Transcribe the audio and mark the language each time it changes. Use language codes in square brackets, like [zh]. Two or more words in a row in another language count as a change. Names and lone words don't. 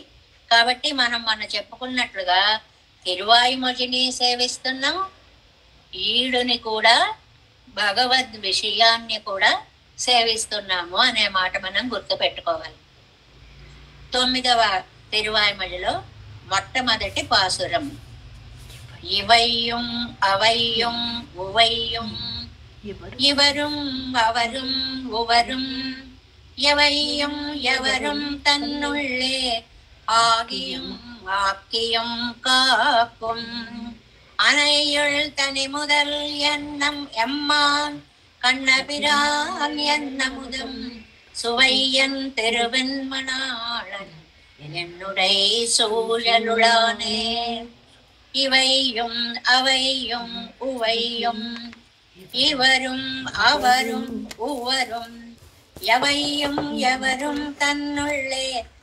[te] కాబట్టి మనం చెప్పుకున్నట్లుగా తిరువాయిమొழிని సేవిస్తున్నాం, ఈడుని కూడా భగవద్ విషయాన్ని కూడా సేవిస్తున్నాము అనే మాట మనం గుర్తు పెట్టుకోవాలి. 9వ తిరువాయిమొழிలో మొట్టమొదటి పాసురం [ta] இவையும் அவையும் உவையும் இவரும் அவரும் ఉవరుం எவையும் எவரும் தன்னுள்ளே ஆகியும் ஆக்கியும் காக்கும் அனையுள் தனி முதல் எண்ணம் எம்மான் கண்ணபிரான் என்னமுதும் சுவையன் திருவெண்மணாளன் என்னுடை சூழலுளானே இவையும் அவையும் உவையும் இவரும் அவரும் உவரும் எவையும் எவரும் தன்னுள்ளே